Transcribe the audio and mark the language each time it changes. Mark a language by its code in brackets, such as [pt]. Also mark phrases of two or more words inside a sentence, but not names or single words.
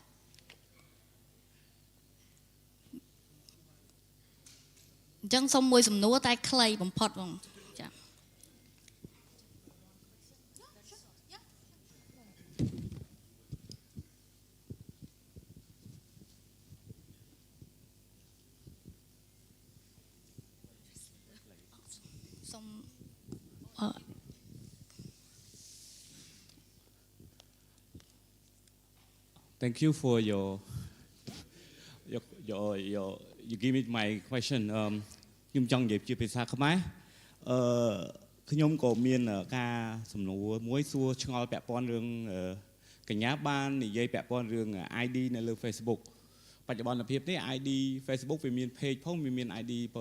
[km] អញ្ចឹងសូមមួយសំណួរតែខ្លីបំផុតបងចាសូម [en] Thank you for your you give me my question [km] ខ្ញុំចង់និយាយជាភាសាខ្មែរខ្ញុំក៏មានការសំណួរមួយសួរឆ្ងល់ពាក់ព័ន្ធរឿងកញ្ញាបាននិយាយពាក់ព័ន្ធរឿង ID នៅលើ Facebook បច្ចុប្បន្នភាពនេះ ID Facebook វាមាន page ផងវាមាន ID